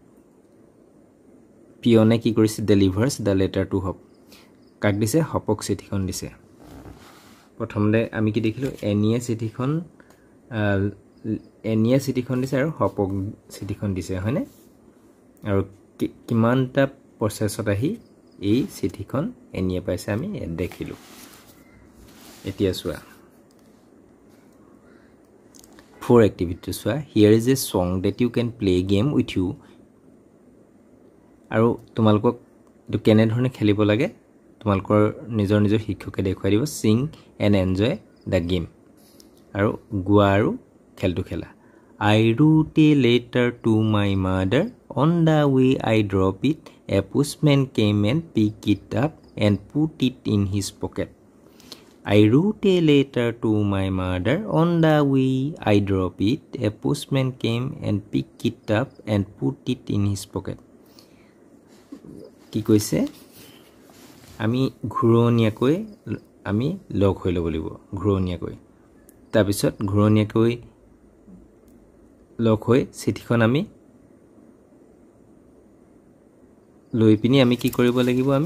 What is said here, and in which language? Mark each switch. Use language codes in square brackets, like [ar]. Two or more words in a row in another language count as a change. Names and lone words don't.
[as] পিয়নে কি কৰিছে [en] delivers the letter to Hop [as] কাক দিছে হপক চিঠিখন দিছে প্ৰথমতে আমি কি দেখিলো এনিয়ে চিঠিখন দিছে আৰু হপক চিঠিখন দিছে হয়নে আৰু কিমানটা প্ৰচেছত আহি এই চিঠিখন এনিয়ে পাইছে আমি দেখিলো এতিয়া চোৱা [en] 4 [as] এক্টিভিটি চোৱা [en] here is a song that you can play game with you [as] আৰু তোমালোকক এটো কেনে ধৰণে খেলিব লাগে তোমালোকৰ নিজৰ শিক্ষকে দেখুৱাই দিব [en] sing and enjoy the game [as] আৰু গোৱা আৰু খেলটো খেলা [en] I wrote a letter to my mother On the way I drop it. A postman came and picked it up and put it in his pocket. I wrote a letter to my mother. On the way I drop it. A postman came and picked it up and put it in his pocket. [as] কি কৈছে আমি ঘুৰণীয়াকৈ আমি লগ হৈ ল'ব লাগিব ঘুৰণীয়াকৈ তাৰপিছত ঘুৰণীয়াকৈ লগ হৈ চিঠিখন আমি লৈ পিনি আমি কি কৰিব লাগিব